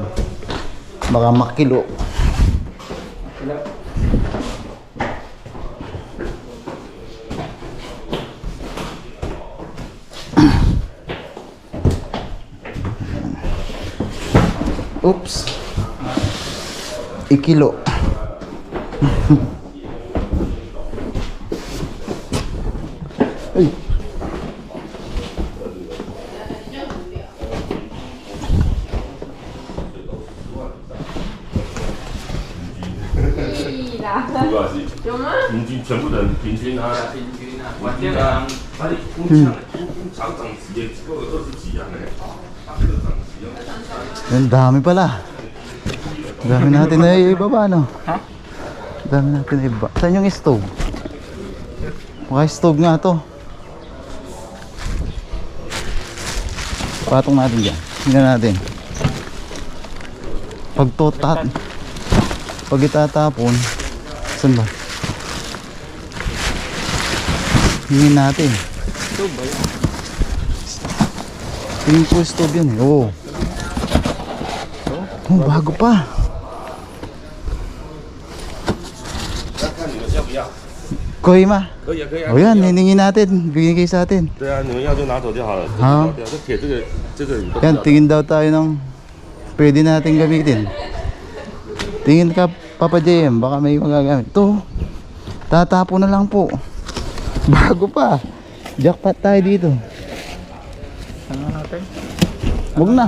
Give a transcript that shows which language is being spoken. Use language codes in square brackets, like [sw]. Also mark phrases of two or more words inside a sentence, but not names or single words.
[tl] Baka makilo. Oops. Ikilo. Ay. [zh] 平均全部人平均啊，我记得他的工厂厂长也只够20几啊，他科长只有。 [tl] Ang dami pala. Dami natin na ibaba, no? Ha? Dami natin na ibaba. Saan yung stove? Baka stove nga to. Patong natin dyan. Tingnan natin. Pag itatapon, saan ba? Hingin natin. Stove ba yun? Tingin ko stove yun, eh. Oo. Oh, bago pa. Koy ma. [zh] 可以啊，可以啊。 [tl] O yan, hiningin natin. Bigyan kayo sa atin. [zh] 对啊，你们要就拿走就好了。好对啊，这铁这个你都不 [tl] Yan, [zh] 要 [tl] tingin daw tayo ng pwede natin gamitin. Tingin ka, Papa JM, baka may magagamit. Ito, tatapo na lang po. Bago pa. Jackpot tayo dito. Ano natin? Huwag na.